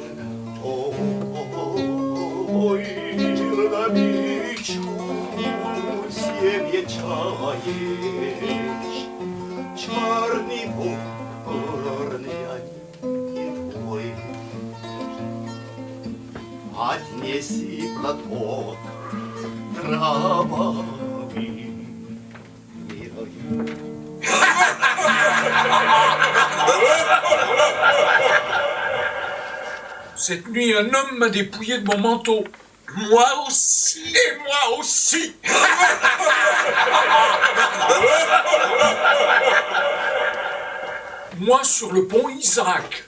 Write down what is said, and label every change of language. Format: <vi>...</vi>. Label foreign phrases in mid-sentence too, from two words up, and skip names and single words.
<ru>Ой, добычу себе чаешь, черный ворон, я не твой. Отнеси платок кровавый, милый.</ru> <fr>Cette nuit, un homme m'a dépouillé de mon manteau. Moi aussi. Et moi aussi. Moi sur le pont Isaac.</fr>